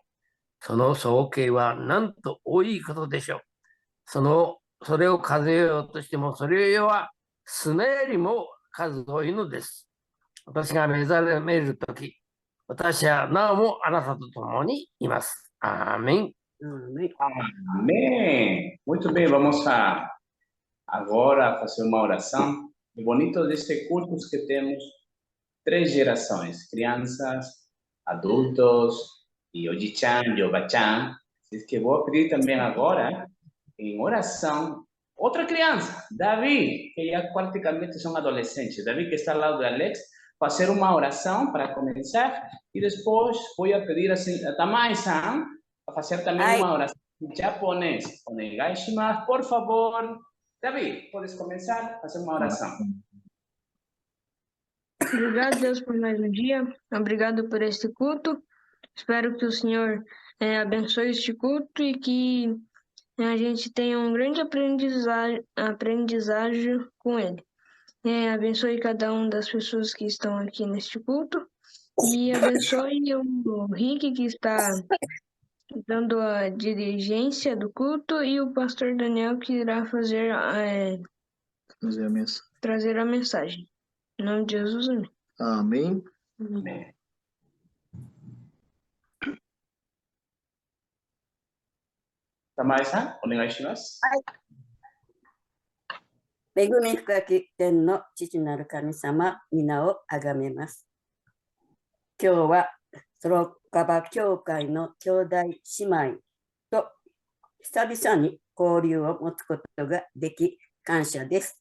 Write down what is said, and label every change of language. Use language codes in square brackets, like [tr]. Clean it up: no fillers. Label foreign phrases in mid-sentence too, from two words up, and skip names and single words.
[ja] その総計はなんと多いことでしょう。それを数えようとしても、それは砂よりも数多いのです。私が目覚めるとき、私はなおもあなたと共にいます。アーメン。 [pt] Amém. Muito bem, vamos agora fazer uma oração. O bonito deste culto é que temos três gerações: crianças, adultos e Oji-chan, Yoga-chan. [es] Así que [pt] vou pedir também agora, em oração, outra criança, Davi, que já praticamente são adolescentes. Davi, que está ao lado de Alex, fazer uma oração para começar e depois vou pedir a Tamai-san a fazer também uma oração em japonês. [ja] お願いします, [pt] por favor. Davi, podes começar a fazer uma oração. Obrigado, Deus, por mais um dia. Obrigado por este culto. Espero que o Senhor abençoe este culto e que a gente tenha um grande aprendizagem com ele. Abençoe cada uma das pessoas que estão aqui neste culto e abençoe o Rick, que está dando a dirigência do culto, e o pastor Daniel, que irá trazer a mensagem. Em nome de Jesus, amém. Amém. Amém. [ja] Tamai-san, お願いします. 恵み深き天の父なる神様、皆をあがめます。今日はソロカバ教会の兄弟姉妹と久々に交流を持つことができ感謝です。